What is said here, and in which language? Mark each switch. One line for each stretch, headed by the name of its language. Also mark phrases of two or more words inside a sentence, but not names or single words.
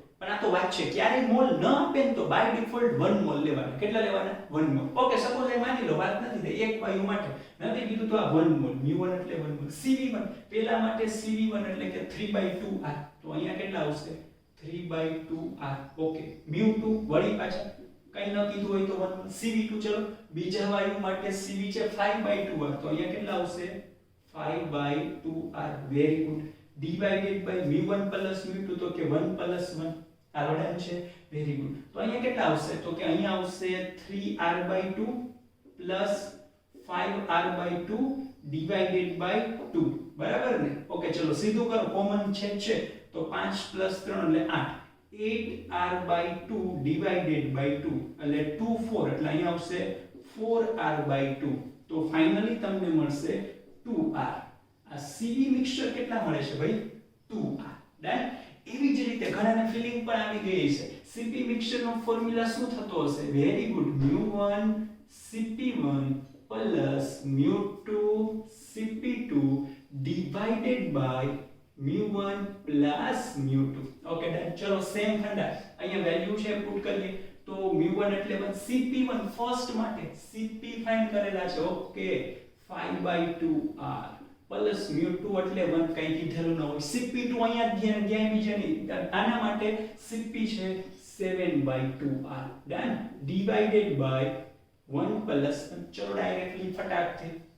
Gujarati: પણ આ તો વાત છે ક્યારે મોલ ન આપે ને તો
English: by default
Gujarati: 1 મોલ લેવાના કેટલા લેવાના 1 મોલ
English: okay suppose
Gujarati: એ માની લો વાત નથી થઈ એક વાયુ માટે નથી કીધું તો આ 1 મોલ mu1 એટલે 1 મોલ cv1 પહેલા માટે cv1 એટલે કે 3/2r તો અહીંયા કેટલા આવશે 3/2r ઓકે mu2 વળી પાછા કઈ ન કીધું હોય તો 1 cv2 ચલો બીજા વાયુ માટે cv છે 5/2r તો અહીંયા કેટલા આવશે 5/2r
English: very good divided by mu1 plus mu2
Gujarati: તો કે 1 plus 1 આ વડાન છે
English: very good
Gujarati: તો અહીંયા કેટલા આવશે તો કે અહીંયા આવશે
English: 3r/2 plus 5r/2 divided by 2
Gujarati: બરાબર ને ઓકે ચલો સીધું કરો કોમન છે તો 5 plus 3 એટલે 8 8r/2
English: divided by 2
Gujarati: એટલે 2 4 એટલે અહીંયા આવશે 4r/2 તો ફાઇનલી તમને મળશે 2r આ સીવી મિક્સચર કેટલા મળે છે ભાઈ 2r ડન એવી જ રીતે ઘણાને ફીલિંગ પણ આવી ગઈ છે સીપી મિક્સચર નો ફોર્મ્યુલા શું થતો હશે
English: very good mu1 cp1 plus mu2 cp2 divided by mu1 plus mu2 okay done
Gujarati: ચલો
English: same funda
Gujarati: અહીંયા વેલ્યુ છે પુટ કરીએ તો mu1 એટલે 1 cp1 ફર્સ્ટ માટે cp ફાઇન્ડ કરેલા છે ઓકે 5/2r પ્લસ mu2 એટલે 1 કઈ કીધેલું ન હોય cp2 અહીંયા ધ્યાન બીજે નહીં આના માટે cp છે 7/2r ડન
English: divided by 1 plus
Gujarati: ચલો ડાયરેક્ટલી ફટાકથી